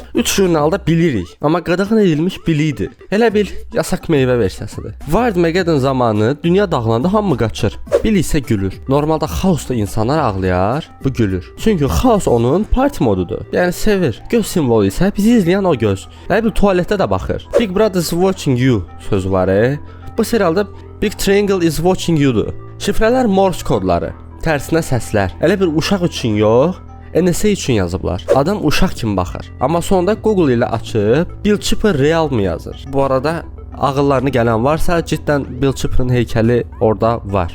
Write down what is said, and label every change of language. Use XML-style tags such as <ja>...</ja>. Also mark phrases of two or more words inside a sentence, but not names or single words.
<az>3 jurnalda bilirik, amma qadağan edilmiş bilidir. Elə bil yasaq meyvə versiyasıdır. Armageddon zamanı dünya dağılanda hamı qaçır. Bill isə gülür. Normalda xaosda insanlar ağlayar, bu gülür. Çünki xaos onun party modudur. Yəni sevir. Göz simvolu isə bizi izləyən o göz. Elə bil tualetdə də baxır.</az> <en>Big Brother is watching you</en> <az>sözü var. Bu serialda</az> <en>Big Triangle is watching you'dur.</en> <az>Şifrələr Morse kodları, tərsinə səslər. Elə bir uşaq üçün yox, NSA üçün yazıblar. Adam uşaq kimi baxır. Amma sonunda Google ilə açıb Bill Chipper real mı yazır. Bu arada ağıllarına gələn varsa, cidden Bill Chipper'ın heykəli orada var.</az>